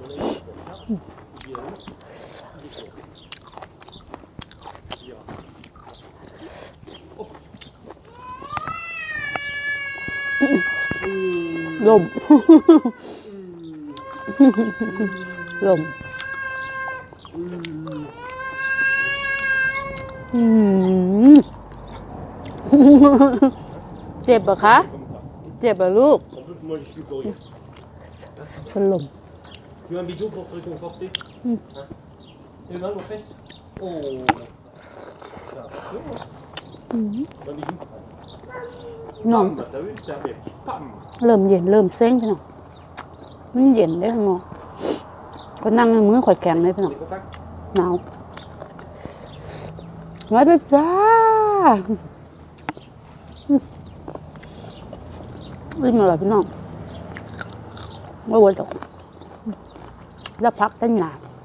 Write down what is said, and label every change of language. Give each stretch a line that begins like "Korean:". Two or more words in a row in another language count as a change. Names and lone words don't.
Thai: ลม ลมเจ็บปะคะ เจ็บปะลูก
French: En plus, moi, je suis pour rien.
Thai: เป็นลม
French: Tu veux un bidon pour te réconforter Hein T'es mal aux fesses Oh Ça va, hein Un bidon
Thai: น้อง
French: Pam Bah, t'as vu, ça fait pam
Northeastern Thai: เริ่มเย็นเริ่มเซ็งพี่น้องมันเย็นได้ข้างนอกก็นั่งในมือข่อยแข็งเลยพี่น้อง
French: Les contacts
Northeastern Thai: หนาวมาเด้อจ้าวิ่งมาเลยพี่น้องว่าวันตกแล้วพักตั้งนาน